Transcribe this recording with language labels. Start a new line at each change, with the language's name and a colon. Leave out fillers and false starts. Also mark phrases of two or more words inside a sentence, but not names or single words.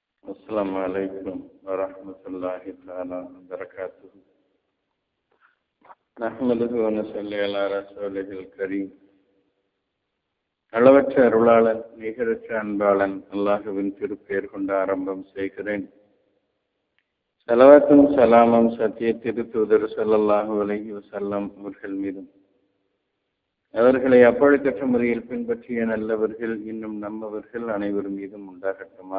Arabic: السلام عليكم ورحمة الله تعالى وبركاته. نحمده ونصلي على رسوله الكريم.
Tamil: அளவற்ற அருளாளன் நிகரற்ற அன்பாளன் அல்லாஹுவின் திருப்பெயர் கொண்டு ஆரம்பம் செய்கிறேன். ஸலவாத்தும் சலாமும் சத்திய திருத்தூதர்
Arabic: صلى الله عليه وسلم
Tamil: அவர்கள் மீதும், அவர்களை அப்பழுக்கற்ற முறையில் பின்பற்றிய நல்லவர்கள் இன்னும் நம்மவர்கள் அனைவரும் மீதும் உண்டாகட்டுமாக.